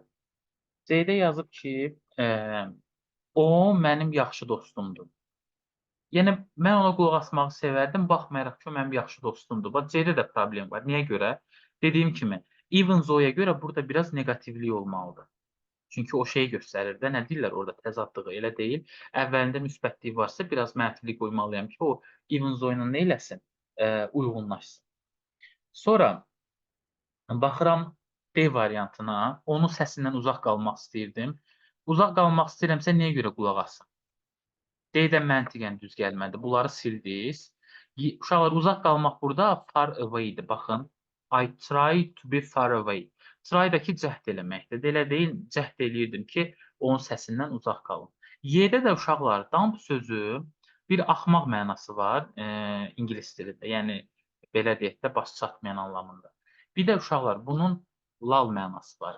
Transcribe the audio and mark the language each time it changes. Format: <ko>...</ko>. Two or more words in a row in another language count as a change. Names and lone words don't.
<az>C-də yazıb ki, o mənim yaxşı dostumdur. Yəni, mən ona qulaq asmağı sevərdim, baxmayaraq ki, o mənim yaxşı dostumdur. Bax, C-də də problem var. Niyə görə? Dediyim kimi,</az> <en>even though-</en> <az>ya görə burada biraz neqativlik olmalıdır. Çünki o şeyi göstərir də, nə deyirlər orada təzadlığı, elə deyil. Əvvəlində müsbətlik varsa, biraz mənfilik qoymalıyam ki, o</az> <en>even though</en> <az>ilə nə eləsin? Uyğunlaşsın. Sonra baxıram D variantına, onun səsindən uzaq qalmaq istəyirdim. Uzaq qalmaq istəyirəmsə, niyə görə qulaq asım? D-də məntiqən düz gəlmədi. Bunları sildiz. Uşaqlar, uzaq qalmaq burada</az> <en>far away-</en> <az>dir. Baxın.</az> <en>I try to be far away.</en> <az>Try-dakı cəhd eləməkdir. Elə deyil, cəhd eləyirdim ki, onun səsindən uzaq qalım. Y-də də uşaqlar, dumb sözü bir axmaq mənası var ingilis dilində. Yəni, belə deyək də, baş çatmayan anlamında. Bir də uşaqlar, bunun lal mənası var.</az>